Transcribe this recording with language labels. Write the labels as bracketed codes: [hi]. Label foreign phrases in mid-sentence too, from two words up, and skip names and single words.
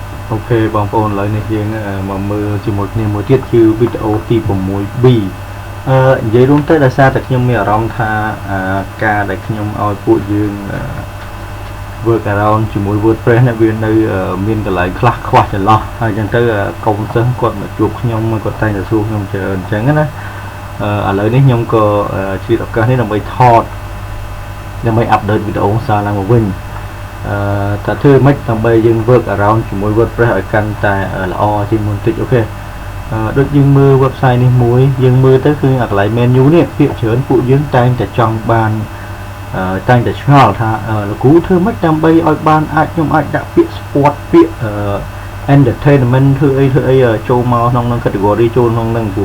[km] okបងប្អូនឥឡូវនេះយើងមកមើលជាមួយគ្នាមួយទៀតគឺវីដេអូទី 6B និយាយរួមទៅដោយសារតែខ្ញុំមានអារម្មណ៍ថាការដែលខ្ញុំឲ្យពួកយើង [en] work around [km] ជាមួយ WordPress នេះវានៅមានកន្លែងខ្លះខ្វះចន្លោះហើយអញ្ចឹងទៅកូនសិស្សគាត់មកជួបខ្ញុំគាត់តែងតែសួរខ្ញុំច្រើនអញ្ចឹងណាឥឡូវនេះខ្ញុំក៏ជាឱកាសនេះដើម្បីថតដើម្បី update វីដេអូសារឡើងមកវិញតែធ្វើម៉េចដើម្បីយើង work around ជាមួយ WordPress ឲ្យកាន់តែល្អជាងមុនតិចអូខេដូចយើងមើល website នេះមួយយើងមើលទៅគឺអាកន្លែង menu នេះពាក្យច្រើនពួកយើងតែងតែចង់បានតែងតែឆ្ងល់ថាលោកគ្រូធ្វើម៉េចដើម្បីឲ្យបានខ្ញុំអាចដាក់ពាក្យ sport ពាក្យentertainment ធ្វើអីចូលមកក្នុងនឹង category ចូលក្នុងនឹងព្រោះ